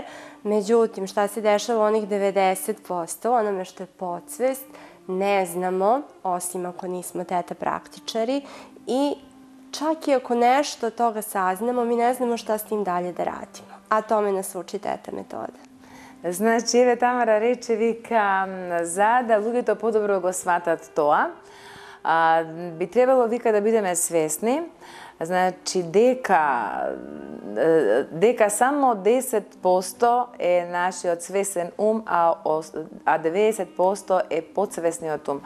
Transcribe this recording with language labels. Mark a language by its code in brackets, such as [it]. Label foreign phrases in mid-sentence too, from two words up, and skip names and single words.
[sr] Međutim, šta se dešava u onih 90%, onome što je podsvest, ne znamo, osim ako nismo teta praktičari i čak i ako nešto od toga saznamo, mi ne znamo šta s tim dalje da radimo. A tome nas uči teta metoda. [mk] Значи, еве Тамара рече, вика, за да луѓето подобро го сватат тоа, би требало, вика, да бидеме свесни, значи дека само 10% е нашиот свесен ум, а 90% е подсвесниот ум.